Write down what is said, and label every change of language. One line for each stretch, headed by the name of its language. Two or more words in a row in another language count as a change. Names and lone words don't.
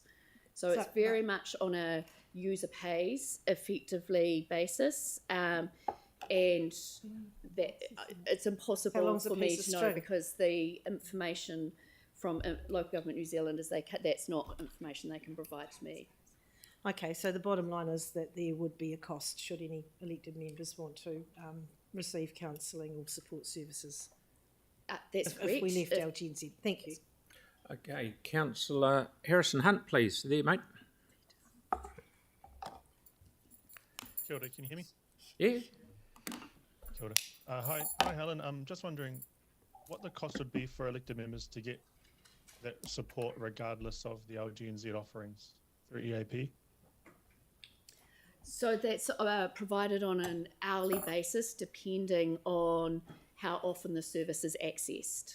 English: So it's very much on a user pays effectively basis, and that it's impossible for me to know, because the information from Local Government New Zealand is that's not information they can provide to me. Okay, so the bottom line is that there would be a cost should any elected members want to receive counselling or support services. That's correct. If we left LGNZ. Thank you. Okay, Councillor Harrison Hunt, please. There, mate.
Māori: Kia ora,
English: can you hear me? Yeah.
Māori: Kia ora. Hi, Helen.
English: I'm just wondering what the cost would be for elected members to get that support regardless of the LGNZ offerings through EAP? So that's provided on an hourly basis, depending on how often the service is accessed.